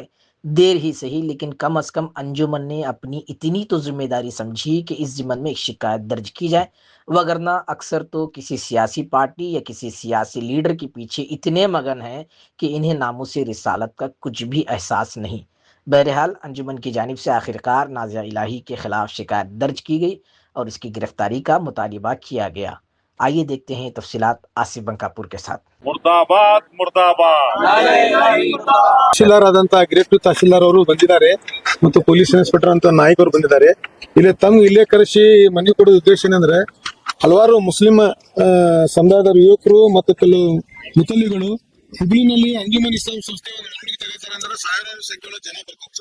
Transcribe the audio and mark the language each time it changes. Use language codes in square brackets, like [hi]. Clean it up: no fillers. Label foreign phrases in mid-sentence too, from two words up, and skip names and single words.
[ur] دیر ہی سہی لیکن کم از کم انجمن نے اپنی اتنی تو ذمہ داری سمجھی کہ اس ضمن میں ایک شکایت درج کی جائے، ورنہ اکثر تو کسی سیاسی پارٹی یا کسی سیاسی لیڈر کے پیچھے اتنے مگن ہیں کہ انہیں ناموس رسالت کا کچھ بھی احساس نہیں. بہرحال انجمن کی جانب سے آخرکار نازیہ الٰہی کے خلاف شکایت درج کی گئی اور اس کی گرفتاری کا مطالبہ کیا گیا. آئیے دیکھتے ہیں تفصیلات آصف بنکاپور کے ساتھ. مردہ باد مردہ باد. نارے الٰہی مردہ باد. [kn] ತಹಶೀಲ್ದಾರ್ ಆದಂತ ಗ್ರೇಟ್ ತಹಶೀಲ್ದಾರ್ ಅವರು ಬಂದಿದ್ದಾರೆ ಮತ್ತು [en] police inspector [kn] ಅಂತ ನಾಯಕ್ ಅವರು ಬಂದಿದ್ದಾರೆ. ಇಲ್ಲಿ ತಮ್ಗೆ ಇಲ್ಲೇ ಕರೆಸಿ ಮನವಿ ಕೊಡೋ ಉದ್ದೇಶ ಏನಂದ್ರೆ ಹಲವಾರು ಮುಸ್ಲಿಂ ಸಮುದಾಯದ ಯುವಕರು ಮತ್ತು ಕೆಲವು ಮುತಲ್ಲಿಗಳು ಹುಬ್ಳಿನಲ್ಲಿ ಅಂಜುಮನ್ ಇಸ್ಲಾಂ ಸಂಸ್ಥೆ ಮೆರವಣಿಗೆ ತೆಗೆತಾರೆ ಅಂದ್ರೆ ಸಾವಿರಾರು ಸಂಖ್ಯೆಯಲ್ಲಿ ಜನ ಬರ್ತಾರೆ.